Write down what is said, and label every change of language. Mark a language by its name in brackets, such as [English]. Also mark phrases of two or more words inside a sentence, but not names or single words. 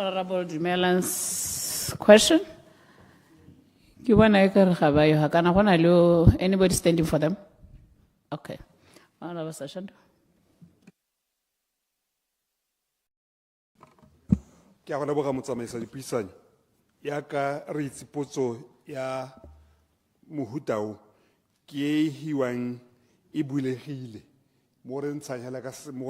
[English] Honorable Dumelan's question. Anybody standing for them? Okay. Honorable Session. [Tswana] Ke a go leboga motsamaisi dipuisano ya ka re itse potso ya mohuta o ke e hiwang e bulegile mo re ntshang hela ka mo